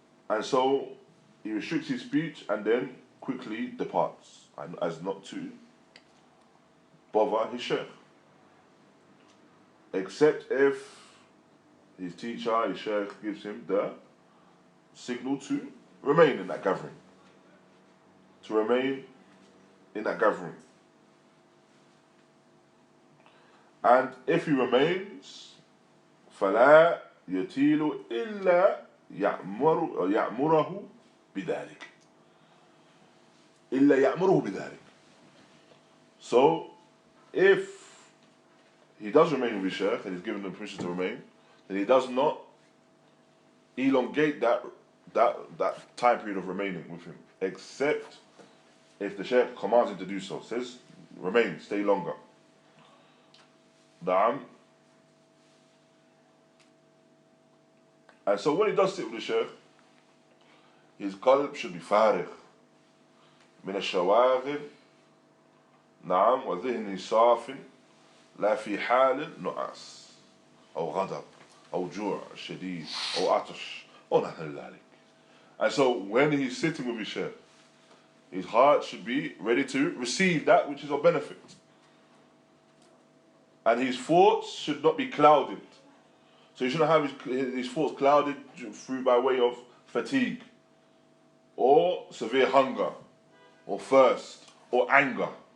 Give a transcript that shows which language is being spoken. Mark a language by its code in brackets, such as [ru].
[en] And so he restricts his speech and then quickly departs, and as not to bother his Shaykh. Except if his teacher, his Shaykh, gives him the signal to remain in that gathering. To remain in that gathering. And if he remains, [ar] فَلَا يَتِيلُ إِلَّا يَأْمُرَهُ بِذَلِكَ. إِلَّا يَأْمُرُهُ بِذَلِكَ. [en] So, if he does remain with his Shaykh and he's given them permission to remain, then he does not elongate that time period of remaining with him, except if the Shaykh commands him to do so. Says, remain, stay longer. And so when he does sit with the Shaykh, his qalb should be [ar] فارغ من الشواغل وذهنه صاف لا في حال نعاس أو غضب أو جوع شديد أو عطش أو نحو ذلك. [en] And so when he's sitting with his Shaykh, his heart should be ready to receive that which is of benefit. And his thoughts should not be clouded. So you shouldn't have his thoughts clouded through by way of fatigue, or severe hunger, or thirst, or anger.